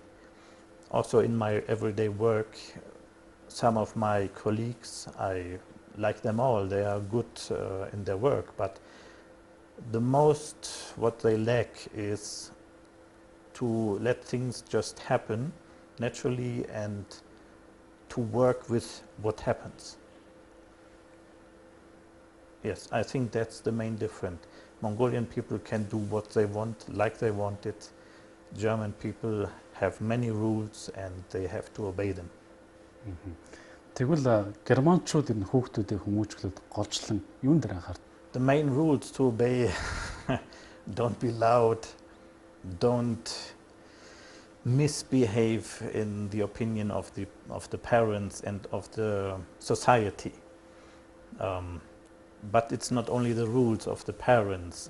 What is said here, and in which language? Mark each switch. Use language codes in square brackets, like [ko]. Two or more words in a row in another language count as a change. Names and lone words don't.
[en] Also in my everyday work, some of my colleagues, I like them all, they are good in their work, but the most what they lack is to let things just happen naturally and to work with what happens. Yes, I think that's the main difference. Mongolian people can do what they want, like they want it. German people have many rules and they have to obey them. [mn] Тэгвэл германчууд энэ хүүхдүүдийг хүмүүжүүлээд голчлон юунд дээр анхаард? [en] The main rules to obey: don't be loud, don't misbehave in the opinion of the parents and of the society. But it's not only the rules of the parents.